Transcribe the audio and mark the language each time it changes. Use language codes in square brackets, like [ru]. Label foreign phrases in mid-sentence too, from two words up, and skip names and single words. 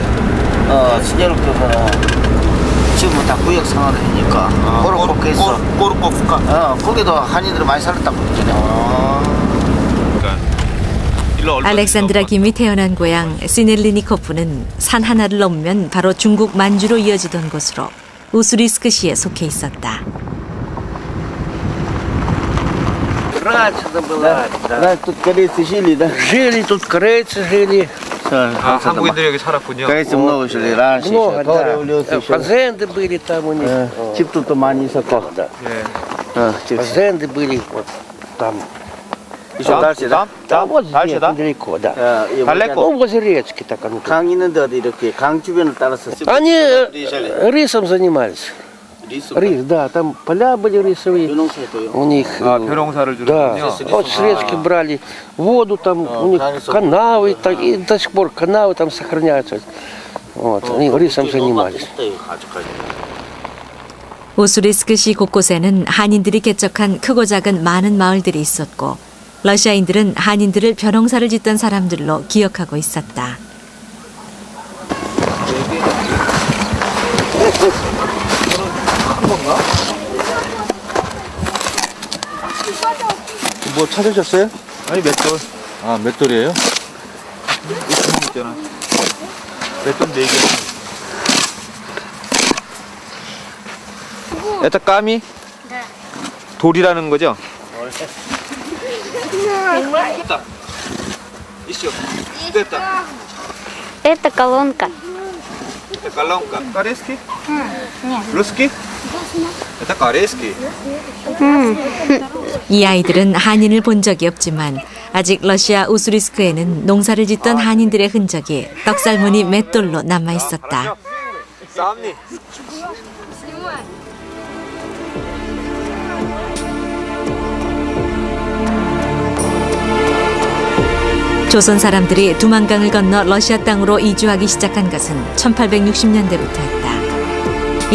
[ko] 스넬리코프카 지금 다 구역 상하니까 꼬르코프카에서 꼬르코프카. 거기도 한인들이 많이 살았다고 그러잖아요. 알렉산드라 김이 태어난 고향 시넬리니코프는 산 하나를 넘으면 바로 중국 만주로 이어지던 곳으로 우스리스크시에 속해 있었다. [ru] раньше тут корейцы жили, да? Жили тут корейцы, жили. [ko] 한국인들이 여기 살았군요. [ru] корейцы много жили раньше. Много, до да. революции еще. Фазенды были там у них. [ko] 집 тут 많이 있었고. [ru] Фазенды были вот там. еще дальше, да? Да, вот дальше, здесь, да? недалеко, да. [ko] 달래고. [ru] Ну, возле речки так оно. [ko] 강 있는데 어디 이렇게 강 주변을 따라서 [ru] Они рисом занимались. Рис, да, там поля были рисовые. У них, [ko] 벼농사를 [ru] да, [ko] 주는군요. [ru] вот с речки брали воду, там у них канавы, и до сих пор канавы там сохраняются. Вот, они рисом занимались. [ko] 우스리스크시 곳곳에는 한인들이 개척한 크고 작은 많은 마을들이 있었고 러시아인들은 한인들을 벼농사를 짓던 사람들로 기억하고 있었다. 뭐 찾으셨어요? 아니 맷돌. 아 맷돌이에요? 이 구멍 있잖아. 맷돌 4개. Это 까미? 네. 돌이라는 거죠? 됐다. еще. 됐다. [ru] Это колонка. Это колонка. Корейский? Нет. Русский? Это корейский. [ko] 이 아이들은 한인을 본 적이 없지만 아직 러시아 우스리스크에는 농사를 짓던 한인들의 흔적이 떡살무늬 맷돌로 남아 있었다. 쌈니. 조선 사람들이 두만강을 건너 러시아 땅으로 이주하기 시작한 것은 1860년대부터였다.